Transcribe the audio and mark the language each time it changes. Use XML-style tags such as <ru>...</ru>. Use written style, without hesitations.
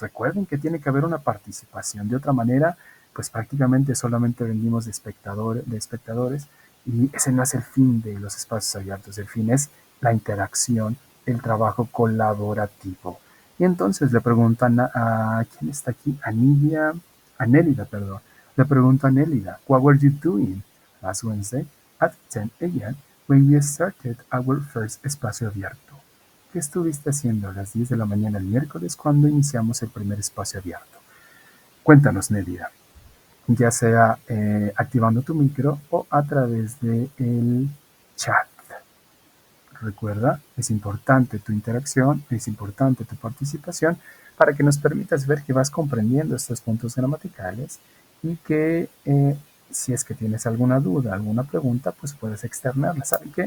<es>Recuerden que tiene que haber una participación. De otra manera, pues prácticamente solamente vendimos de espectadores y ese no es el fin de los espacios abiertos. El fin es la interacción, el trabajo colaborativo. Y entonces le preguntan ¿quién está aquí? A Nélida, perdón. Le pregunto a Nélida,</es> <en>what were you doing last Wednesday at 10 a.m. when we started our first espacio abierto?</en> <es>¿Qué estuviste haciendo a las 10 de la mañana el miércoles cuando iniciamos el primer espacio abierto? Cuéntanos, Nélida, ya sea activando tu micro o a través del chat. Recuerda, es importante tu interacción, es importante tu participación para que nos permitas ver que vas comprendiendo estos puntos gramaticales y que si es que tienes alguna duda, alguna pregunta, pues puedes externarla. ¿Sabe qué?</es>